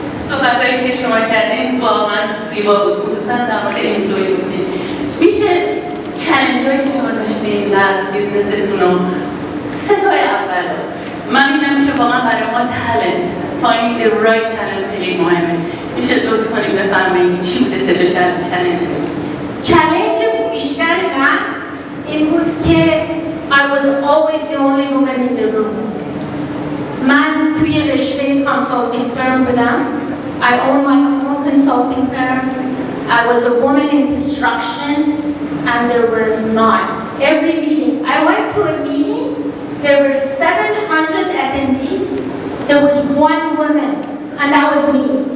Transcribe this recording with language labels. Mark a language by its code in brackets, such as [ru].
[fa] صحبتایی که شما کردین واقعا زیبا بود، خصوصا در مورد امپلوی گفتین. میشه چالنج‌هایی که شما داشتین در بیزنستون رو سه تای اول من می‌بینم که واقعا برای ما talent, [en] find the right talent [fa] خیلی مهمه. میشه لطف کنیم بفرمایید چی بوده سه تا چالش بیشتر من این بود که [en] I was always the only woman in the room. [fa] من توی رشته consulting firm بودم. [en] I own my own consulting firm. I was a woman in construction and there were not. Every meeting, I went to a meeting, there were 700 attendees, there was one woman, and that was me.